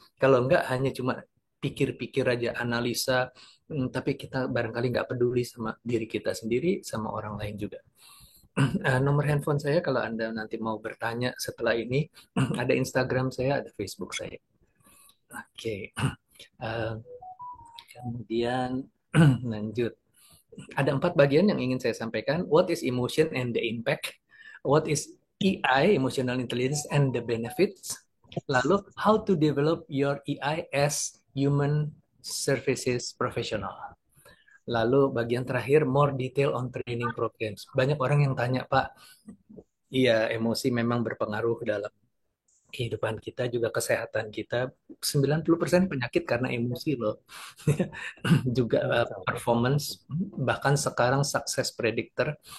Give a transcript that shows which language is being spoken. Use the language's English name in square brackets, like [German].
[Indonesian] Kalau enggak, hanya cuma pikir-pikir aja, analisa, tapi kita barangkali nggak peduli sama diri kita sendiri, sama orang lain juga. Nomor handphone saya kalau Anda nanti mau bertanya setelah ini, ada Instagram saya, ada Facebook saya. Oke. Uh, Kemudian lanjut. Ada 4 bagian yang ingin saya sampaikan. [English] What is emotion and the impact? What is EI, emotional intelligence and the benefits? [Indonesian] Lalu, [English] how to develop your EI as human services professional. [Indonesian] Lalu bagian terakhir, [English] more detail on training programs. [Indonesian] Banyak orang yang tanya, Pak, iya, emosi memang berpengaruh dalam kehidupan kita, juga kesehatan kita. 90% penyakit karena emosi loh. Juga performance, bahkan sekarang success predictor.